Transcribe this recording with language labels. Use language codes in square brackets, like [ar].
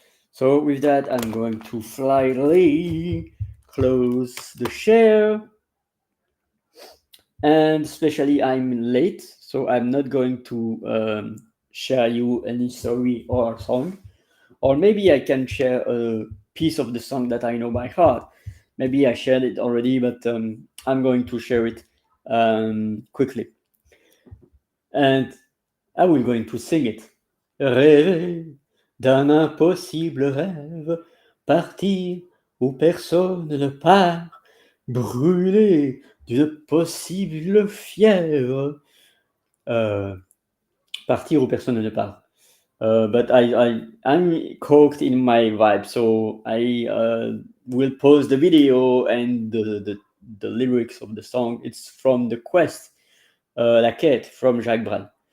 [en] So with that, I'm going to slightly close the share, and especially I'm late, so I'm not going to share you any story or song, or maybe I can share a piece of the song that I know by heart. Maybe I shared it already, but I'm going to share it quickly. And I will going to sing it. [fr] Rêver d'un impossible rêve, partir où personne ne part, brûler d'une possible fièvre. Partir où personne ne part. [en] But I'm caught in my vibe, so I will pause the video and the lyrics of the song. It's from the quest, La Quête from Jacques Brel.